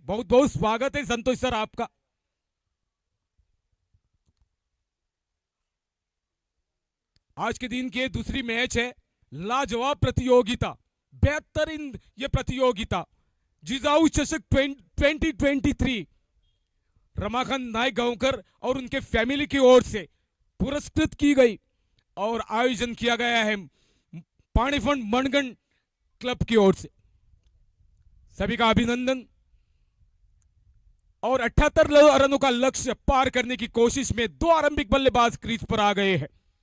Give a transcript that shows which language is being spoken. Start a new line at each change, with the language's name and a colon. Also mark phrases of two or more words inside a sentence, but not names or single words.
Hindi: बहुत बहुत स्वागत है संतोष सर आपका। आज के दिन की दूसरी मैच है, लाजवाब प्रतियोगिता, बेहतरीन ये प्रतियोगिता जिजाऊ चषक 2023 रमाकांत नायक गांवकर और उनके फैमिली की ओर से पुरस्कृत की गई और आयोजन किया गया है पाणीफंड मनगढ़ क्लब की ओर से। सभी का अभिनंदन। और 78 रनों का लक्ष्य पार करने की कोशिश में दो आरंभिक बल्लेबाज क्रीज पर आ गए हैं।